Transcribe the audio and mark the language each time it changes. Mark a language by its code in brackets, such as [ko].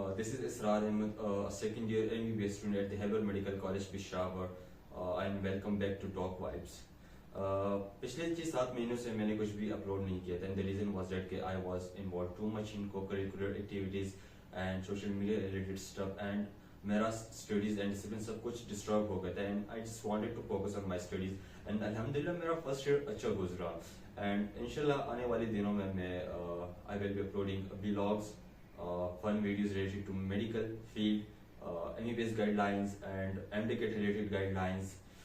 [en] This is Israr Ahmed, a second year MBBS student at the Heber Medical College, Peshawar. And welcome back to Talk Vibes. [ur] پچھلے 6-7 مہینوں سے میں نے کچھ بھی اپلوڈ نہیں کیا تھا. [en] The reason was that I was involved too much in co-curricular activities and social media related stuff, and [ur] میرا studies and discipline سب کچھ disturb ہو گیا تھا, [en] and I just wanted to focus on my studies. And [ur] الحمدللہ میرا first year اچھا گزرا, and انشاءاللہ آنے والے دنوں میں [en] I will be uploading vlogs, fun videos related to medical field, MBBS guidelines and MDCAT related guidelines.